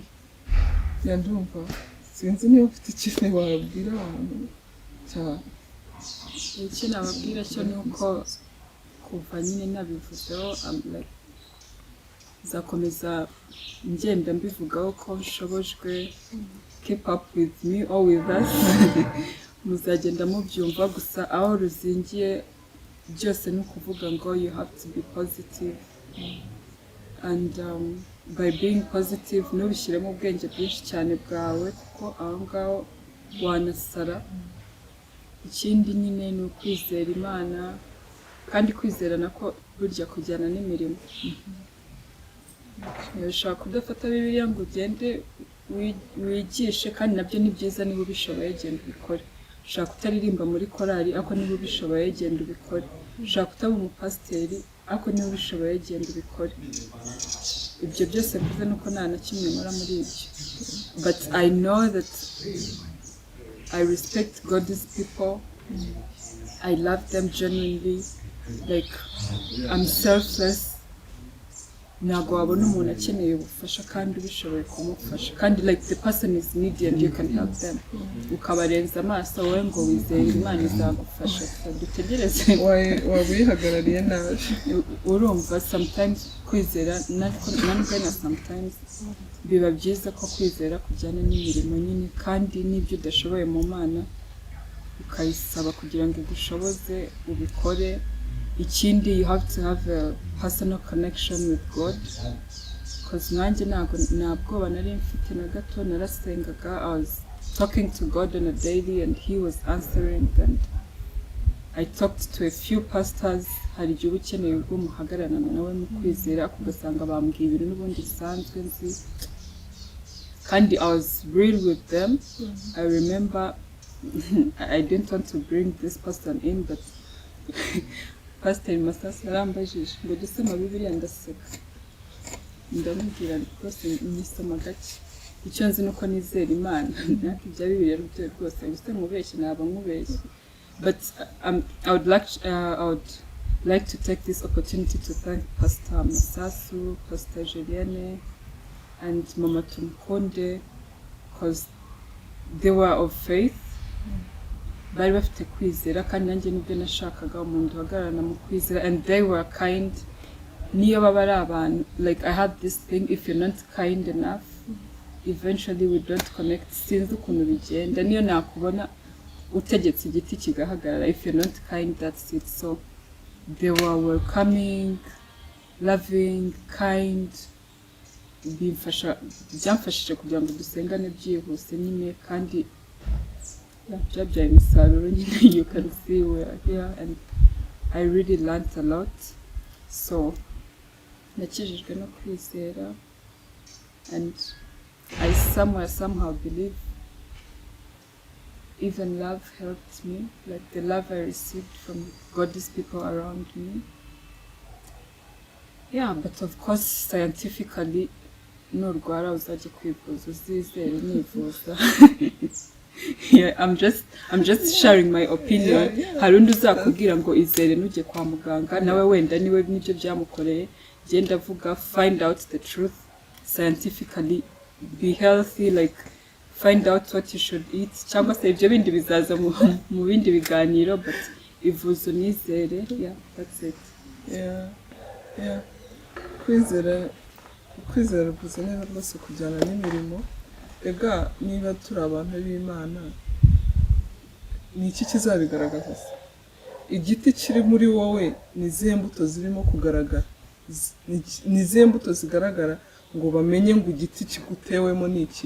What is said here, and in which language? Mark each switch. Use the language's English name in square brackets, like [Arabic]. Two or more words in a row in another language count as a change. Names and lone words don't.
[Kinyarwanda] Ndumva sinzi niba ufite ikintu wabwira abantu cyane. Icyo nababwira cyo ni uko kuva nyine nabivuzeho, zakomeza ngenda mbivugaho ko nshobojwe. [English] Keep up with me or with us. [Kinyarwanda] Muzagenda mubyumva, gusa aho ruzingiye byose ni ukuvuga ngo [English] you have to be positive, and by being positive [Kinyarwanda] ntubishyiremo ubwenge bwinshi cyane bwawe, kuko aho ngaho wanasara. Ikindi nyine ni ukwizera Imana, kandi kwizera nako burya kujyana n'imirimo. Ushobora kudafata Bibiliya ngo ugende wigishe, kandi nabyo ni byiza. Niba ubishoboye genda ubikore. Ushobora kutaririmba muri korali, ariko niba ubishoboye genda ubikore. Ushobora kutaba umupasiteri, ariko niba ubishoboye genda ubikore. Ibyo byose mvuze nuko nta na kimwe nkora muri ibyo, [English] but I know that I respect God's people. I love them genuinely, like I'm selfless. [Kinyarwanda] Ntabwo wabona umuntu akeneye ubufasha kandi ubishoboye kumufasha, kandi [English] like the person is needy and you can help them. [Kinyarwanda] Ukabarenza amaso wowe ngo wizeye Imana izagufasha. Dutegereze wabihagarariye nabi. Urumva sometimes kwizera nanjye sometimes biba byiza ko kwizera kujyana n'imirimo nyine, kandi n'ibyo udashoboye mu Mana ukayisaba kugira ngo igushoboze ubikore. Ikindi, [English] you have to have a personal connection with God, because [Kinyarwanda] nanjye nta bwoba nari mfite na gato. Narasengaga, [English] I was talking to God on a daily and he was answering, and I talked to a few pastors. [Kinyarwanda] Hari igihe uba ukeneye ubwo muhagararana nawe mu kwizera, ugasanga bambwiye ibintu n'ubundi bisanzwe nzi, kandi [English] I was real with them. I remember I didn't want to bring this person in, but Pastor Masasi [Kinyarwanda] yarambajije ngo dusoma Bibiliya, ndaseka ndamubwira rwose nyisoma gake. Icyo nzi nuko nizera Imana, nako ibya Bibiliya ruteye rwose, gusa nkubeshye naba nkubeshye. [English] But I would like to take this opportunity to thank Pastor Masasu, Pastor Julienne, and Mama Tumukunde, because they were of faith. [Kinyarwanda] Bari bafite kwizera, kandi nanjye nibyo nashakaga, umuntu uhagararana mu kwizera, [English] and they were kind. [Kinyarwanda] Niyo baba ari abantu, [English] like I had this thing, if you're not kind enough, eventually we don't connect. [Kinyarwanda] Sinzi ukuntu bigenda, niyo nakubona utegetse igiti kigahagarara, [English] if you're not kind, that's it. So they were welcoming, loving, kind. [Kinyarwanda] Byamfashije kugira ngo dusengane byihuse nyine, kandi byabyaye imisaruro nyine. [English] You can see we are here, and I really learned a lot. [Kinyarwanda] So nakijijwe no kwizera, [English] and I somehow believe even love helped me, like the love I received from godly people around me. Yeah, but of course scientifically [Kinyarwanda] nurwara uzajya kwivuza uzizere nivuza. [English] Yeah, I'm just sharing my opinion. [Kinyarwanda] Hari undi uzakubwira ngo izere nujye kwa muganga, nawe wenda niwe nibyo byamukoreye. Genda vuga, [English] find out the truth scientifically, be healthy, like find out what you should eat. [Kinyarwanda] Cyangwa se ibyo bindi bizaza mu bindi biganiro, but ivuzo nizere. [English] Yeah, that's it. Yeah. [Kinyarwanda] Kwizera bivuze neza rwose kujyana n'imirimo. Ega niba turi abantu b'Imana, ni iki kizabigaragaza se? Igiti kiri muri wowe ni izihe mbuto zirimo kugaragara? Ni izihe mbuto zigaragara ngo bamenye ngo igiti kigutewemo ni iki?